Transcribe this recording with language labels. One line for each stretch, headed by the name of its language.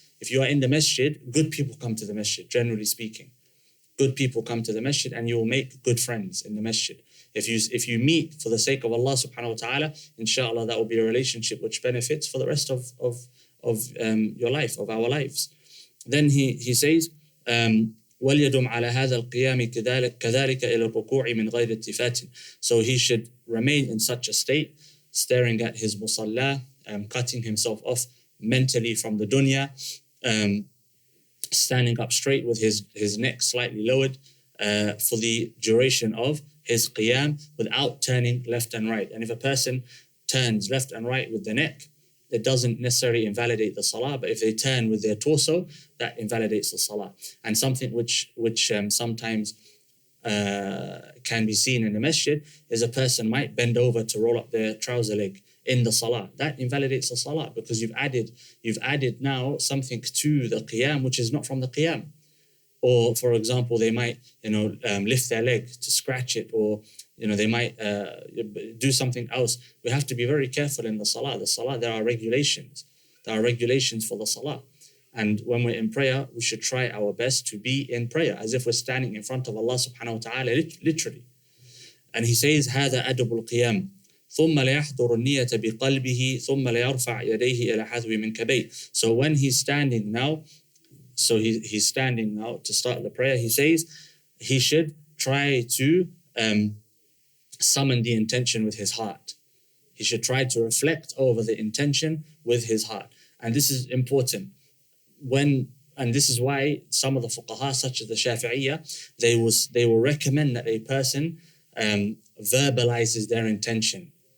English: If you are in the masjid, good people come to the masjid, generally speaking. Good people come to the masjid and you will make good friends in the masjid. If you meet for the sake of Allah subhanahu wa ta'ala, inshallah, that will be a relationship which benefits for the rest of your life, of our lives. Then he says,
Arabic: وَلْيَدُمْ عَلَى هَذَا الْقِيَامِ كَذَلِكَ إِلَى الرُّكُوعِ مِنْ غَيْرِ اتِّفَاتٍ.
English: So he should remain in such a state, staring at his musalla, cutting himself off mentally from the dunya, standing up straight with his neck slightly lowered for the duration of his qiyam without turning left and right. And if a person turns left and right with the neck, it doesn't necessarily invalidate the salah, but if they turn with their torso, that invalidates the salah. And something which sometimes can be seen in the masjid is a person might bend over to roll up their trouser leg in the salah. That invalidates the salah because you've added now something to the qiyam which is not from the qiyam. Or for example, they might lift their leg to scratch it, or they might do something else. We have to be very careful in the salah. The salah, there are regulations. There are regulations for the salah. And when we're in prayer, we should try our best to be in prayer as if we're standing in front of Allah subhanahu wa ta'ala, literally. And he says,
Arabic: هذا أدب القيام ثم ليحضر النية بقلبه ثم ليرفع يديه إلى حذو منكبيه.
English: So when he's standing now, he's standing now to start the prayer, he says he should try to summon the intention with his heart. He should try to reflect over the intention with his heart. And this is important. And this is why some of the fuqaha, such as the Shafi'iyya, they will recommend that a person verbalizes their intention.